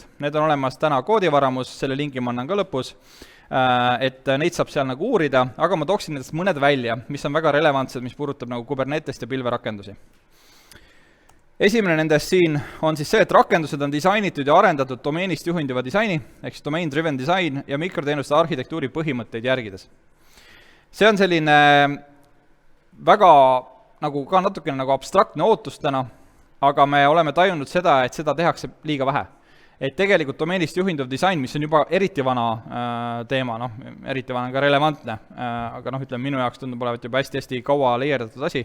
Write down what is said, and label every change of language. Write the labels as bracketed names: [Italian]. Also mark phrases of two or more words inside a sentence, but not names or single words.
[Estonian] Need on olemas täna koodivaramus, selle lingi ma annan ka lõpus, et neid saab seal nagu uurida, aga ma tooksin nendest mõned välja, mis on väga relevantsed, mis puudutab nagu Kubernetest ja pilverakendusi. Esimene nendest siin on siis see, et rakendused on disainitud ja arendatud domeenist juhinduva disaini, ehk [English] domain-driven design [Estonian] ja mikroteenuste arhitektuuri põhimõtteid järgides. See on selline väga nagu ka natukene nagu abstraktne ootus täna, aga me oleme tajunud seda, et seda tehakse liiga vähe. Et tegelikult domeenist juhinduv disain, mis on juba eriti vana teema, eriti vana on ka relevantne, aga ütleme, minu jaoks tundub olevat juba hästi kaua leierdatud asi.